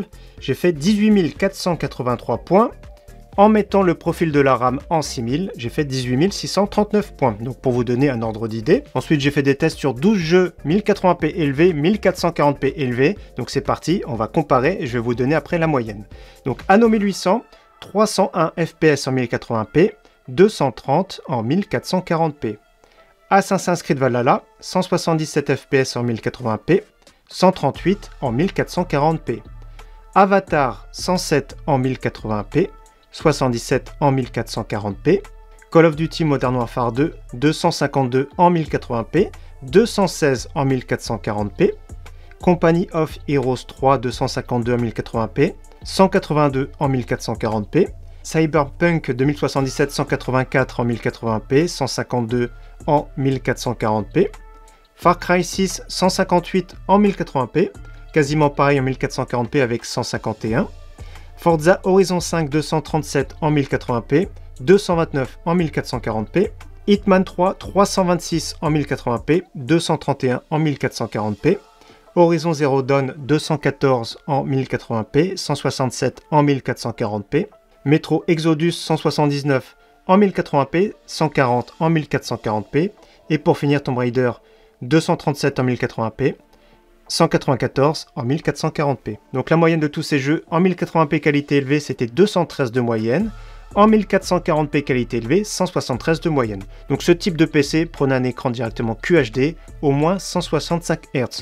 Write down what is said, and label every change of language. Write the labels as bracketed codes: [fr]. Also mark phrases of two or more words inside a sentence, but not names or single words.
[fr] J'ai fait 18 483 points. En mettant le profil de la RAM en 6000, j'ai fait 18 639 points. Donc pour vous donner un ordre d'idée. Ensuite, j'ai fait des tests sur 12 jeux 1080p élevé, 1440p élevé. Donc c'est parti, on va comparer et je vais vous donner après la moyenne. Donc Anno 1800, 301 FPS en 1080p, 230 en 1440p. Assassin's Creed Valhalla, 177 FPS en 1080p, 138 en 1440p. Avatar, 107 en 1080p, 77 en 1440p, Call of Duty Modern Warfare 2, 252 en 1080p, 216 en 1440p, Company of Heroes 3, 252 en 1080p, 182 en 1440p, Cyberpunk 2077, 184 en 1080p, 152 en 1440p, Far Cry 6, 158 en 1080p, quasiment pareil en 1440p avec 151, Forza Horizon 5 237 en 1080p, 229 en 1440p, Hitman 3 326 en 1080p, 231 en 1440p, Horizon Zero Dawn 214 en 1080p, 167 en 1440p, Metro Exodus 179 en 1080p, 140 en 1440p, et pour finir Tomb Raider 237 en 1080p, 194 en 1440p. Donc la moyenne de tous ces jeux en 1080p qualité élevée, c'était 213 de moyenne. En 1440p qualité élevée, 173 de moyenne. Donc ce type de PC, prenez un écran directement QHD, au moins 165 Hz.